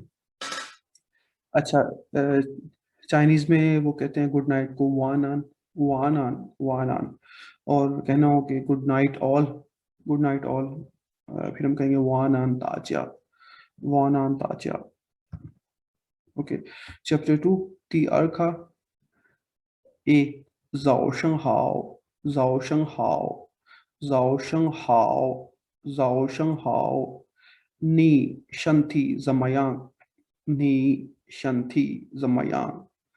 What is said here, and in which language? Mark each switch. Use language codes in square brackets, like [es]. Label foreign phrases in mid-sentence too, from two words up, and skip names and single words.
[hi] अच्छा, चाइनीज में वो कहते हैं [en] good night [hi] को वान आन, और कहना हो कि [en] good night all, [hi] फिर हम कहेंगे [zh] 晚安大家. [en] Okay, chapter 2, [zh] 第二课 A 早上好，你身体怎么样？